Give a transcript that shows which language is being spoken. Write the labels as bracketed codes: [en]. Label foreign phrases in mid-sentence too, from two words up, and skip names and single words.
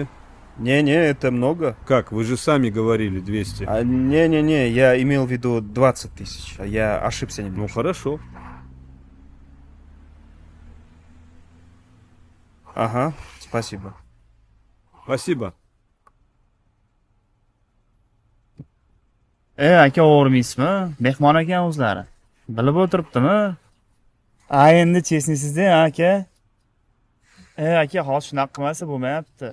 [ru] Не-не, это много. Как, вы же сами говорили 200. Не-не-не, я имел в виду 20 тысяч. Я ошибся Ну немножко. хорошо. Ага, спасибо. Спасибо. [uz] Aka o'g'irmaysizmi? Mehmon ekan o'zlari. Bilib o'tiribdimi? Endi chesnisizda aka. Aka hozir shunaqa qilmasa bo'lmayapti.